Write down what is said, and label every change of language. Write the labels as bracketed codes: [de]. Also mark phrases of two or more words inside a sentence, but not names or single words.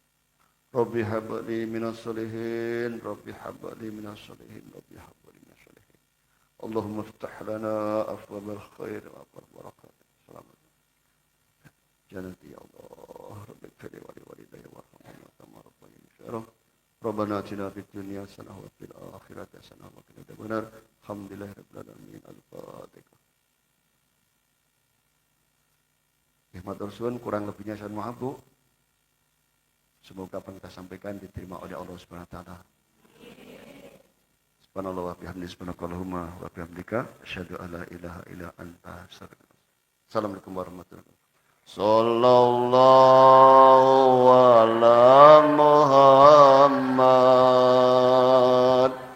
[ar] رب هب لي من الصالحين رب هب لي من الصالحين. رب هب لي من الصالحين. اللهم افتح لنا أبواب الخير وأبواب البركات. Selamat. جنتي يا الله. رب اغفر لي ولوالدي وارحمهم كما ربياني صغيرا. ربنا آتنا في الدنيا حسنة وفي الآخرة حسنة وقنا عذاب النار. الحمد لله رب العالمين. [jv] Al-Fatihah. Matur suwun, [id] kurang lebihnya saya maaf Bu. Semoga apa yang kita sampaikan diterima oleh [ar] الله سبحانه وتعالى. سبحان الله وبحمده سبحانك اللهم وبحمدك أشهد أن لا إله إلا أنت أستغفرك. السلام عليكم ورحمة الله وبركاته. صلى الله على محمد.